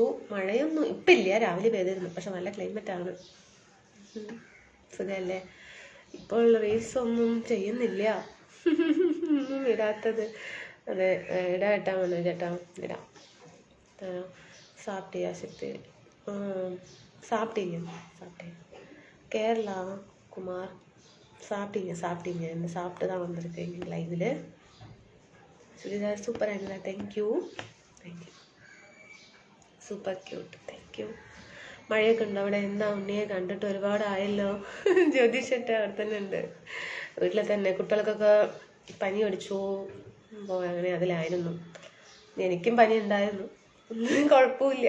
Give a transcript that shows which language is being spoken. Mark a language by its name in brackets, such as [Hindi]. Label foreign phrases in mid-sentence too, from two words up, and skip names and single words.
[Malayalam] മഴയൊന്നും ഇപ്പില്ല, രാവിലെ പെയ്തിരുന്നു. പക്ഷെ നല്ല ക്ലൈമറ്റാണ്. സുഖമല്ലേ? ഇപ്പോൾ റീൽസ് ഒന്നും ചെയ്യുന്നില്ല. ഒന്നും ഇടാത്തത്. അതെ, ഇടാ ഏട്ടാ. മനോജ് ചേട്ടാ ഇടാം. സാപ്പിട്ടിയാ? [Tamil] ശക്തി சாப்பிட்டீங்க. கேரளா. குமார் சாப்பிட்டீங்க. என்ன சாப்பிட்டு தான் வந்திருக்கீங்க லைவில். சுடிதார் சூப்பராக இருந்ததா? தேங்க்யூ. [English] super cute. thank you. [Malayalam] മഴയൊക്കെ ഉണ്ടോ അവിടെ? എന്താ ഉണ്ണിയെ കണ്ടിട്ട് ഒരുപാടായല്ലോ. ജ്യോതിഷട്ട് അവിടെ തന്നെ ഉണ്ട്, വീട്ടിൽ തന്നെ. കുട്ടികൾക്കൊക്കെ പനി അടിച്ചു അപ്പോൾ അങ്ങനെ അതിലായിരുന്നു. എനിക്കും പനി ഉണ്ടായിരുന്നു, ഒന്നും കുഴപ്പമില്ല.